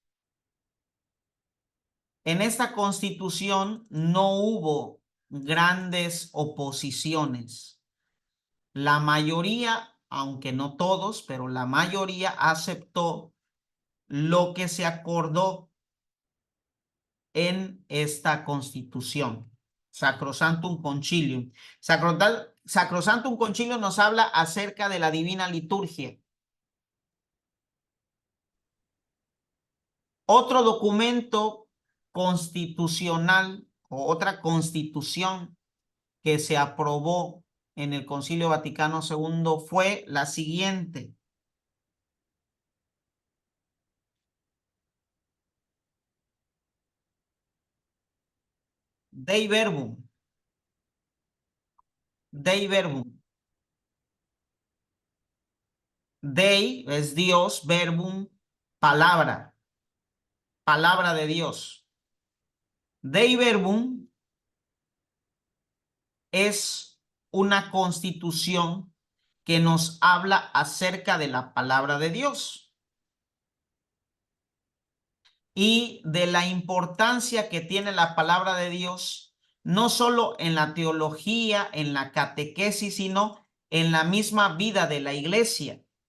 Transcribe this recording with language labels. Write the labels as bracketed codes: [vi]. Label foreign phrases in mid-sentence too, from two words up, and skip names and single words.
[es] En esta constitución no hubo grandes oposiciones. La mayoría, aunque no todos, pero la mayoría aceptó lo que se acordó en esta constitución. Sacrosanctum Concilium. Sacrosanctum Concilium nos habla acerca de la divina liturgia. Otro documento constitucional o otra constitución que se aprobó en el Concilio Vaticano II fue la siguiente. Dei Verbum. Dei Verbum. Dei es Dios, verbum, palabra. Palabra de Dios. Dei Verbum es una constitución que nos habla acerca de la palabra de Dios y de la importancia que tiene la palabra de Dios, no solo en la teología, en la catequesis, sino en la misma vida de la iglesia.